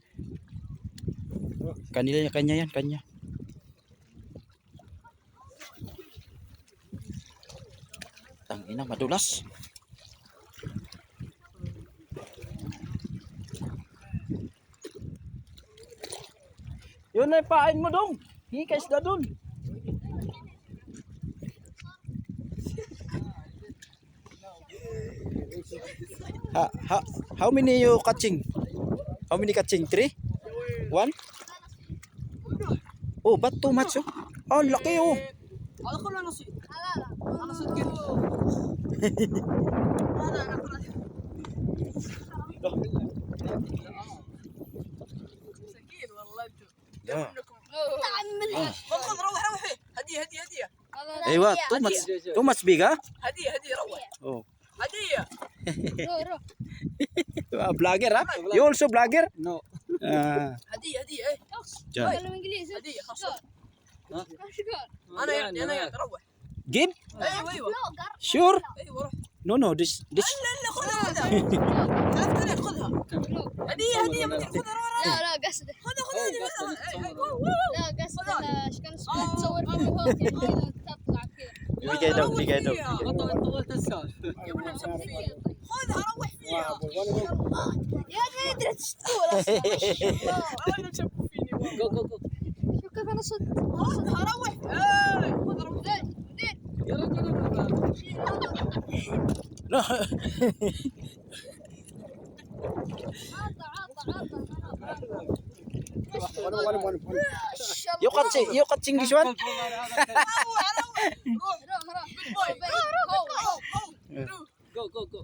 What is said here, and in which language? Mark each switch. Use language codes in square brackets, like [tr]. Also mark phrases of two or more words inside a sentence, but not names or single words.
[tl] Kanya yan, kanya. Tangina, madulas. Yun ay pain mo dong. Hingi ka isda dun. [en] How many you catching? How many catching? 3? 1? Oh, but too much oh. [tl] Oh, laki oh. Ako na nasi. Ano sa kilo? [ar] مساكين والله انتم [en] Yeah. [ar] انكم خذ روح روحي هديه [en] ايوه too much big ha? [ar] هديه روح [en] Oh. [ar] هديه [en] Vlogger ha? You also vlogger? No. [ar] هديه ايه [tl] Diyan. [ar] هديه خلاص انا يعني روح [en] Give? [ar] ايوه [en] Sure? [ar] ايوه روح [en] No, this [ar] لا خذها عرفت عليك خذها هديه ما تاخذها لا قصده خذها لا قصده كان تصور فيديوهات يعني كذا تطلع كذا [tl] bigay daw. [ar] طولت السالفة. خذها روح فيها يا ابني ادري تشتغل اصلا انا تشبه فيني [en] Go, go, go. [ar] شوف كيف انا صدت خذها روح خذها روح يلا [en] No. You catching this one? Go, go, go.